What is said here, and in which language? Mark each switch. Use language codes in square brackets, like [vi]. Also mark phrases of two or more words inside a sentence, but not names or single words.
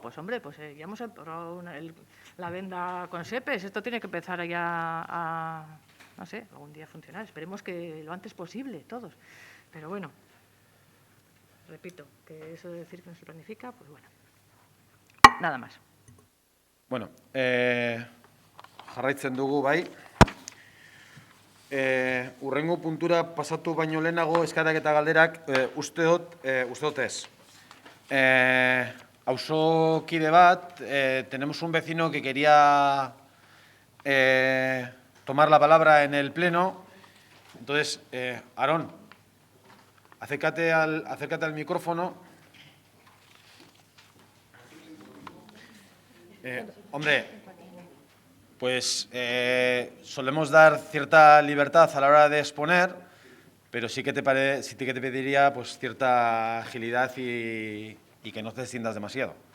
[es] Pues hombre, ya hemos aprobado la venda con SEPES, esto tiene que empezar ya a no sé, algún día funcionar. Esperemos que lo antes posible, todos. Pero bueno, repito, que eso de decir que no se planifica, pues bueno, nada más. [eu] Bueno, jarraitzen dugu, bai. Urrengo puntura pasatu baino lehenago eskaerak eta galderak uste dut ez. Auzokide bat, [es] tenemos un vecino que quería tomar la palabra en el pleno. Entonces, Aarón, acércate al micrófono. Hombre, pues solemos dar cierta libertad a la hora de exponer, pero sí que te pediría pues cierta agilidad y que no te extiendas demasiado.